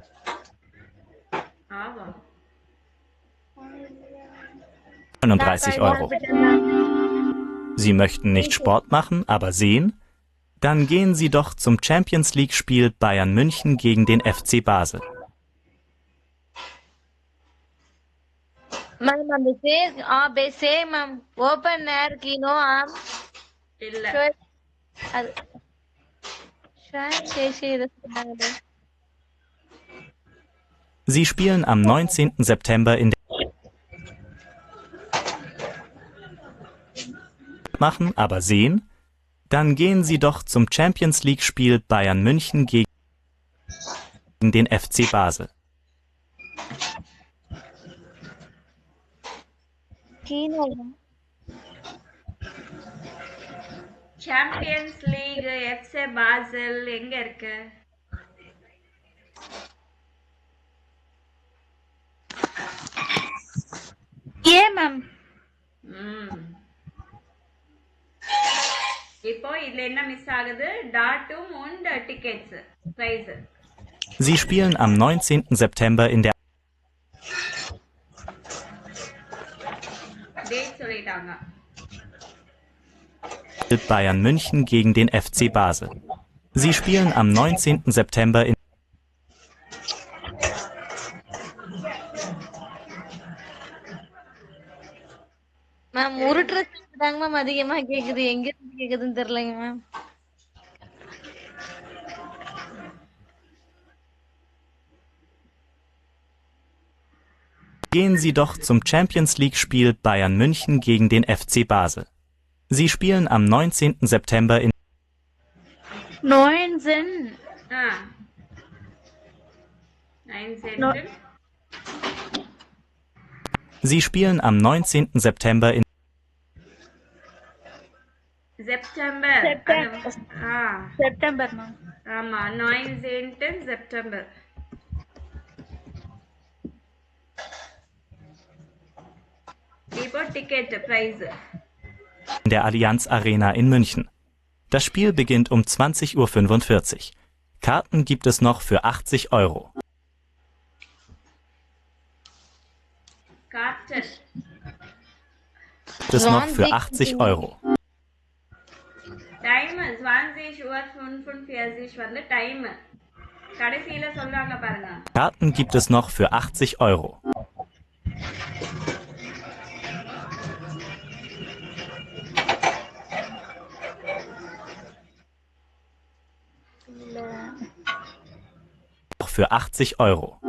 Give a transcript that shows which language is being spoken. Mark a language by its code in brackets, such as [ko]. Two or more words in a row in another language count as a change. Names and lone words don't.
[de] ஆவா 39 Euro. Sie möchten nicht Sport machen, aber sehen? Dann gehen Sie doch zum Champions League-Spiel Bayern München gegen den FC Basel. [en] Ma'am, the same, ma'am. [de] Open air kino, [ta] இல்ல [de] Sie spielen am 19. September in der machen, aber sehen? Dann gehen Sie doch zum Champions League-Spiel Bayern München gegen den FC Basel. Kino. [ta] சாம்பியன்ஸ் லீக் எஃப்சி பாசல் எங்க இருக்கு? [en] Ma'am. [ta] இப்போ இதுல என்ன மிஸ் ஆகுது? [de] Datum und Tickets Preis. Sie spielen am 19. September in der [ta] டேட் சொல்லிட்டாங்க. [de] Bayern München gegen den FC Basel. Sie spielen am 19. September in [ta] Ma'am, உருட்டுறதுதாங்க மேம் அதிகமா கேக்குது. எங்க இருந்து கேக்குதுன்னு தெரியலங்க மேம். [de] Gehen Sie doch zum Champions League-Spiel Bayern München gegen den FC Basel. Sie spielen am 19. September in 19. 9 Sie spielen am 19. September in [ta] செப்டம்பர். செப்டம்பர் மேம். ஆமா 19 செப்டம்பர். இப்போ டிக்கெட் பிரைஸ். [de] in der Allianz Arena in München. Das Spiel beginnt um 20:45 Uhr. Karten gibt es noch für 80 Euro. கார்டன் Gibt es noch für 80 Euro. [ta] டைம் 20:45 வந்து டைம். கடைசியில சொல்றாங்க பாருங்க. [de] Karten gibt es noch für 80 Euro. Für 80 Euro.